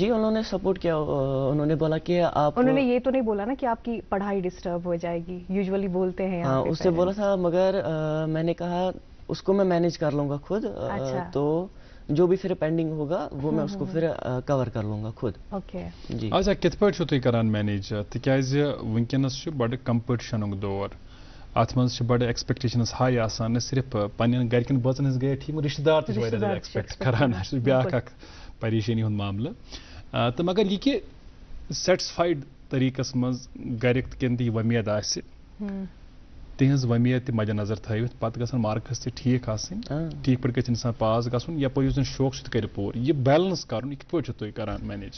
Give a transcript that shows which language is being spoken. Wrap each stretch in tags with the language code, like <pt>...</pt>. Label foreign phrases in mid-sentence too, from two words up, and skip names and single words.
<ur>جی انہوں نے سپورٹ کیا. انہوں نے بولا کہ آپ, انہوں نے یہ تو نہیں بولا نا کہ آپ کی پڑھائی ڈسٹرب ہو جائے گی, یوزولی بولتے ہیں. ہاں اس سے بولا تھا, مگر میں نے کہا اس کو میں مینیج کر لوں گا خود. تو جو بھی پھر پینڈنگ ہوگا وہ میں اس کو پھر کور کر لوں گا خود. جی.</ur> <ks>اچھا کت پٲٹھۍ چھو تُہۍ کران مینیج, تِکیازِ وٕنکٮ۪نس چھُ بڑٕ کمپٹشنُک دور, اتھ منٛز چھِ بڑٕ ایکسپیکٹیشنز ہاے آسان, نہ صرف پننٮ۪ن گرِکٮ۪ن بٲژن ہٕنٛز گٔیے ٹھیٖک, رشتہٕ دار تہِ چھِ واریاہ زیادٕ ایکسپیکٹ کران, سُہ چھُ بیٛاکھ اکھ پریشٲنی ہُنٛد معاملہٕ. تہٕ مگر یہِ کہِ سیٹسفایڈ طریٖقس منٛز گرِکۍ کٮ۪ن تہِ یہِ وۄمید آسہِ, تِہنٛز وۄمید تہِ مدِ نظر تھٲوِتھ پتہٕ گژھن مارکس تہِ ٹھیٖک آسٕنۍ, ٹھیٖک پٲٹھۍ گژھِ انسان پاس گژھُن, یپٲرۍ یُس زن شوق چھُ تہِ کرِ پوٗرٕ, یہِ بیلنس کرُن یہِ کِتھ پٲٹھۍ چھُو تُہۍ کران مینیج؟</ks>